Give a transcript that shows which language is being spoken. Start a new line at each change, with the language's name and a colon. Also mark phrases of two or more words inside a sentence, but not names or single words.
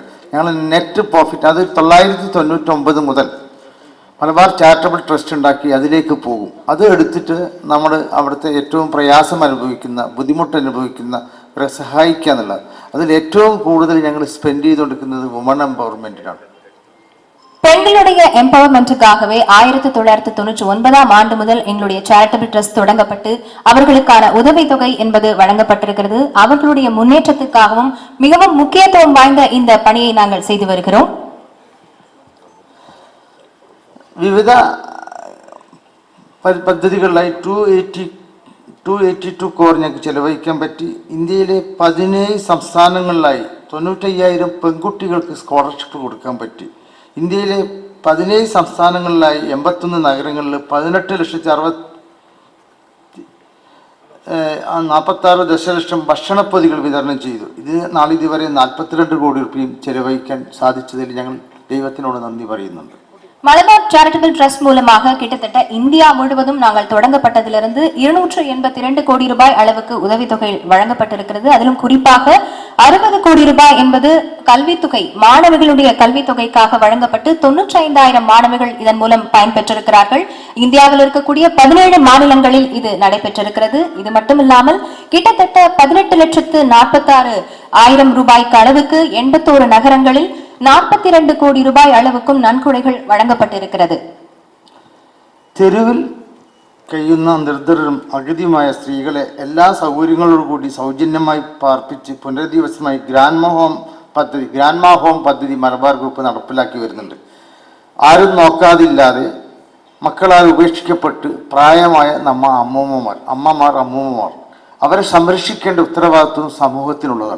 Malayalam: ഞങ്ങൾ
English: net profit
Malayalam: അത് 999 മുതൽ മലബാർ ചാരിറ്റബിൾ ട്രസ്റ്റ് ഉണ്ടാക്കി അതിലേക്ക് പോകും. അത് എടുത്തിട്ട് നമ്മൾ അവിടുത്തെ ഏറ്റവും പ്രയാസം അനുഭവിക്കുന്ന ബുദ്ധിമുട്ട് അനുഭവിക്കുന്നവരെ സഹായിക്കുക എന്നുള്ളത് അതിൽ ഏറ്റവും കൂടുതൽ ഞങ്ങൾ സ്പെൻഡ് ചെയ്തുകൊണ്ടിരിക്കുന്നത്
English: woman empowermentinaanu.
Tamil: பெண்களுடைய எம்பவர்மெண்ட்டுக்காகவே 1999 ஆண்டு முதல் எங்களுடைய சேரிட்டபிள் ட்ரஸ்ட் தொடங்கப்பட்டு அவர்களுக்கான உதவித்தொகை என்பது வழங்கப்பட்டிருக்கிறது. அவர்களுடைய முன்னேற்றத்துக்காகவும் மிகவும் முக்கியத்துவம் வாய்ந்த இந்த பணியை நாங்கள் செய்து வருகிறோம்.
Malayalam: വിവിധ പദ്ധതികളിലായി 282 കോർ ഞങ്ങൾക്ക് ചെലവഴിക്കാൻ പറ്റി. ഇന്ത്യയിലെ 17 സംസ്ഥാനങ്ങളിലായി 95,000 പെൺകുട്ടികൾക്ക് സ്കോളർഷിപ്പ് കൊടുക്കാൻ പറ്റി. ഇന്ത്യയിലെ 17 സംസ്ഥാനങ്ങളിലായി 81 നഗരങ്ങളിൽ 18,46 ദശലക്ഷം ഭക്ഷണപ്പൊതികൾ വിതരണം ചെയ്തു. ഇത് നാളിതുവരെ 42 കോടി രൂപയും ചെലവഴിക്കാൻ സാധിച്ചതിൽ ഞങ്ങൾ ദൈവത്തിനോട് നന്ദി പറയുന്നുണ്ട്.
Tamil: மலபார் சேரிட்டபிள் ட்ரஸ்ட் மூலமாக கிட்டத்தட்ட இந்தியா முழுவதும் நாங்கள் தொடங்கப்பட்டதிலிருந்து 282 கோடி ரூபாய் அளவுக்கு உதவித்தொகை வழங்கப்பட்டிருக்கிறது. அதிலும் குறிப்பாக 60 கோடி ரூபாய் என்பது கல்வித்தொகை மாணவர்களுடைய கல்வித்தொகைக்காக வழங்கப்பட்டு 95,000 மாணவர்கள் இதன் மூலம் பயன்பெற்றிருக்கிறார்கள். இந்தியாவில் இருக்கக்கூடிய 17 மாநிலங்களில் இது நடைபெற்றிருக்கிறது. இது மட்டுமில்லாமல் கிட்டத்தட்ட 18,46,000 ரூபாய்க்கு அளவுக்கு 81 நகரங்களில் 42 கோடி ரூபாய் அளவுக்கும் நன்கொடைகள் வழங்கப்பட்டிருக்கிறது.
Malayalam: തെരുവിൽ കഴിയുന്ന നിർദ്ധരും അഗതിയുമായ സ്ത്രീകളെ എല്ലാ സൗകര്യങ്ങളോടുകൂടി സൗജന്യമായി പാർപ്പിച്ച് പുനരധിവാസമായി ഗ്രാൻഡ്മാ ഹോം പദ്ധതി മലബാർ ഗ്രൂപ്പ് നടപ്പിലാക്കി വരുന്നുണ്ട്. ആരും നോക്കാതില്ലാതെ മക്കളാൽ ഉപേക്ഷിക്കപ്പെട്ട് പ്രായമായ അമ്മമാർ അവരെ സംരക്ഷിക്കേണ്ട ഉത്തരവാദിത്വം സമൂഹത്തിനുള്ളതാണ്.